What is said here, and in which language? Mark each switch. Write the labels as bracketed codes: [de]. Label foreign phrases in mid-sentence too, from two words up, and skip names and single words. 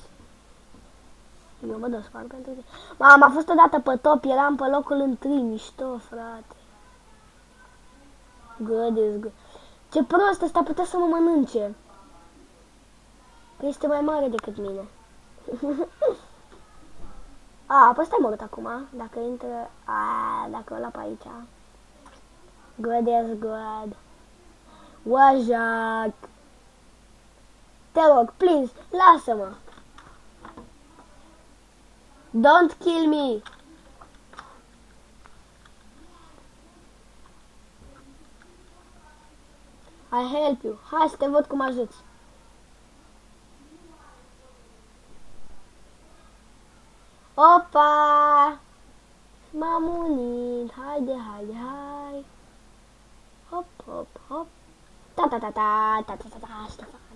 [ro] Eu mă despart pentru tine. Mamă, a fost odată pe top, eram pe locul 1, mișto, frate. [en] Good. [ro] Ce prost, ăsta putea să mă mănânce. Că este mai mare decât mine. Păi stai mort acum, dacă intră, dacă ăla pe aici. [en] Good is good. Wajak. [ro] Te rog, please, lasă-mă. [en] Don't kill me. I help you. [ro] Hai să te văd cum ajuți. Opa! M-am unit. Haide, haide, hai. Hop, hop, hop. Ta, Ștefan.